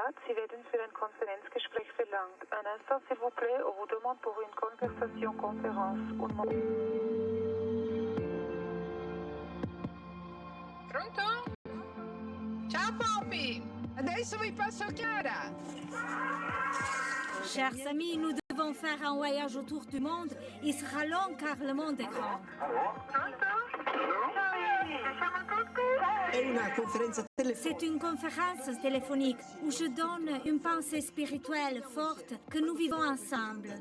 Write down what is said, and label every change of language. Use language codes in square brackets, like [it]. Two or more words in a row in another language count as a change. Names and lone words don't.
[de] Apparat, Sie werden für ein Konferenzgespräch verlangt. [fr] Un instant, s'il vous plaît, on vous demande pour une conversation conférence. [it] Pronto? Ciao Poppy! Adesso vi passo Chiara! [fr] Chers amis, nous devons faire un voyage autour du monde. Il sera long car le monde est grand. C'est une conférence téléphonique où je donne une pensée spirituelle forte que nous vivons ensemble.